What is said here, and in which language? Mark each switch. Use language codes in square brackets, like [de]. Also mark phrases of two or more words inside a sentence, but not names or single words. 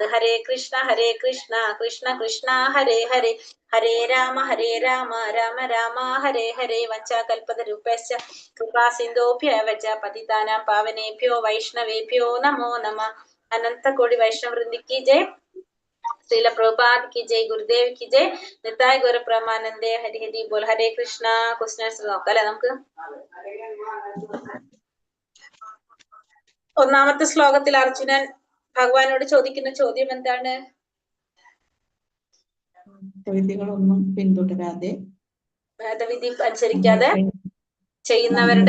[sa] ഹരേ കൃഷ്ണ കൃഷ്ണ കൃഷ്ണ ഹരേ ഹരേ, ഹരേ രാമ രാമ രാമ ഹരേ ഹരേ. വഞ്ചാകൽപതരൂപശ്ച കൃപാ സിന്ധോഭ്യവച പതിതാനാം പാവനേഭ്യോ വൈഷ്ണവേഭ്യോ നമോ നമഃ. [ml] അനന്ത കോടി വൈഷ്ണവ വൃന്ദിക്ക് ജയ്. [hi] श्रील प्रभुपाद की जय, गुरुदेव की जय, निताय गौर प्रमानंदे. हरि हरि बोल. हरे कृष्ण. [ml] ക്വസ്റ്റ്യൻസ് നോക്കാം അല്ലെ നമുക്ക്. ഒന്നാമത്തെ ശ്ലോകത്തിൽ അർജുനൻ ഭഗവാനോട് ചോദിക്കുന്ന ചോദ്യം എന്താണ്? വേദവിധികളൊന്നും പിന്തുടരാതെ വേദവിധി അനുസരിക്കാതെ ചെയ്യുന്നവരുടെ